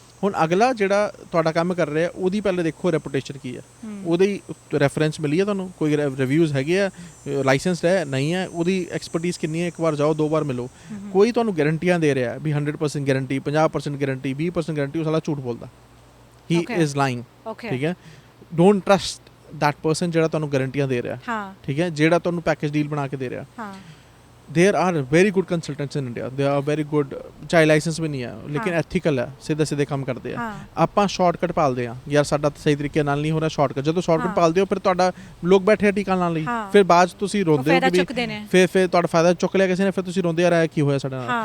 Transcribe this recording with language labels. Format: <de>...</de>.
<pa>ਹੁਣ ਅਗਲਾ ਜਿਹੜਾ ਤੁਹਾਡਾ ਕੰਮ ਕਰ ਰਿਹਾ, ਉਹਦੀ ਪਹਿਲੇ ਦੇਖੋ ਰੈਪੂਟੇਸ਼ਨ ਕੀ ਹੈ, ਉਹਦੀ ਰੈਫਰੈਂਸ ਮਿਲੀ ਹੈ ਤੁਹਾਨੂੰ, ਕੋਈ ਰਿਵਿਊਜ਼ ਹੈਗੇ ਆ, ਲਾਇਸੈਂਸਡ ਹੈ ਨਹੀਂ ਹੈ, ਉਹਦੀ ਐਕਸਪਰਟੀਜ਼ ਕਿੰਨੀ ਹੈ, ਇੱਕ ਵਾਰ ਜਾਓ, 2 ਵਾਰ ਮਿਲੋ। ਕੋਈ ਤੁਹਾਨੂੰ ਗਾਰੰਟੀਆਂ ਦੇ ਰਿਹਾ ਵੀ 100% ਗਾਰੰਟੀ, 50% ਗਾਰੰਟੀ, 20% ਗਾਰੰਟੀ, ਉਹ ਸਾਲਾ ਝੂਠ ਬੋਲਦਾ,</pa> <en>he is lying,</en> <pa>ਠੀਕ ਹੈ।</pa> <en>don't trust that person</en> <pa>ਜਿਹੜਾ ਤੁਹਾਨੂੰ ਗਾਰੰਟੀਆਂ ਦੇ ਰਿਹਾ, ਠੀਕ ਹੈ, ਜਿਹੜਾ ਤੁਹਾਨੂੰ ਪੈਕੇਜ ਡੀਲ ਬਣਾ ਕੇ ਦੇ ਰਿਹਾ।</pa> <en>There are very good consultants in India. They are very good,</en> <pa>ਚਾਹੇ ਲਾਇਸੈਂਸ ਵੀ ਨਹੀਂ ਹੈ, ਲੇਕਿਨ ਐਥੀਕਲ ਹੈ, ਸਿੱਧੇ ਕੰਮ ਕਰਦੇ ਆ। ਆਪਾਂ ਸ਼ਾਰਟਕਟ ਭਾਲਦੇ ਆ, ਯਾਰ ਸਾਡਾ ਸਹੀ ਤਰੀਕੇ ਨਾਲ ਨਹੀਂ ਹੋ ਰਿਹਾ ਸ਼ਾਰਟਕਟ। ਜਦੋਂ ਸ਼ਾਰਟਕਟ ਭਾਲਦੇ ਹੋ, ਫਿਰ ਤੁਹਾਡਾ ਲੋਕ ਬੈਠੇ ਆ ਟੀਕਾ ਲਾਉਣ ਲਈ, ਫਿਰ ਬਾਅਦ ਚ ਤੁਸੀਂ ਰੋਂਦੇ ਹੋ ਕਿ ਫਿਰ ਤੁਹਾਡਾ ਫਾਇਦਾ ਚੁੱਕ ਲਿਆ ਕਿਸੇ ਨੇ, ਫਿਰ ਤੁਸੀਂ ਰੋਂਦੇ ਆ ਰਿਹਾ ਕੀ ਹੋਇਆ ਸਾਡੇ ਨਾਲ।</pa>